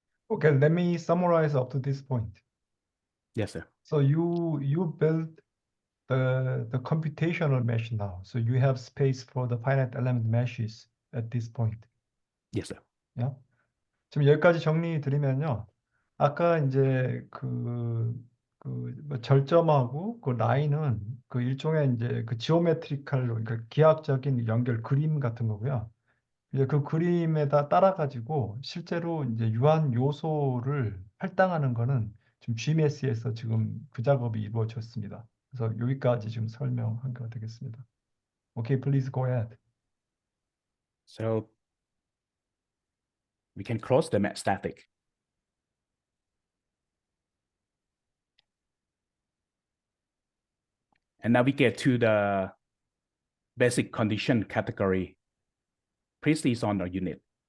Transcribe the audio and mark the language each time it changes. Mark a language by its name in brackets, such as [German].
[English] Okay, let me summarize up to this point. Yes, sir. So you built the computational mesh now. So you have space for the finite element meshes at this point. Yes, sir. Yeah. [Korean] 지금 여기까지 정리 드리면요. 아까 이제 뭐 절점하고 그 라인은 그 일종의 이제 그 지오메트리칼로 그러니까 기하학적인 연결 그림 같은 거고요. 이제 그 그림에다 따라 가지고 실제로 이제 유한 요소를 할당하는 거는 지금 GMS에서 지금 그 작업이 이루어졌습니다. 그래서 여기까지 지금 설명한 거 되겠습니다. [English] Okay, please go ahead. So we can close the mat static. And navigate to the basic condition category. Please see on the unit.